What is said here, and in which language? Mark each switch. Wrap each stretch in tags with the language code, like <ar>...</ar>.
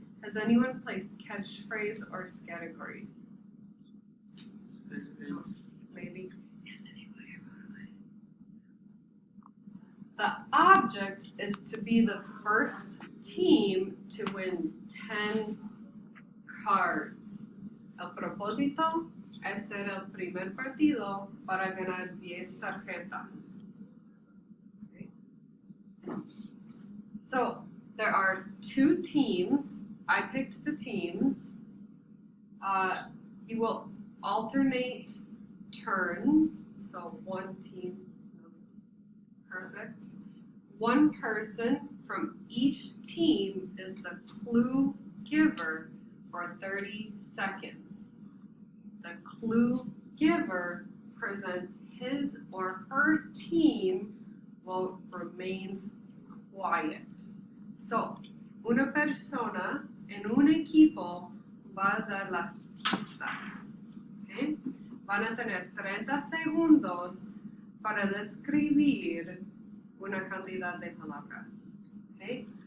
<en>Has anyone played catchphrase or categories? Maybe. The object is to be the first team to win 10 cards.</en> <es>El propósito es ser el primer partido para ganar 10 tarjetas.</es> <en>Okay. So there are two teams. I picked the teams. You will alternate turns. So one team. Perfect. One person from each team is the clue giver for 30 seconds. The clue giver presents his or her team while remains quiet. So,</en> <es>una persona en un equipo va a dar las pistas. ¿Okay? Van a tener 30 segundos para describir una cantidad de palabras. ¿Okay?</es>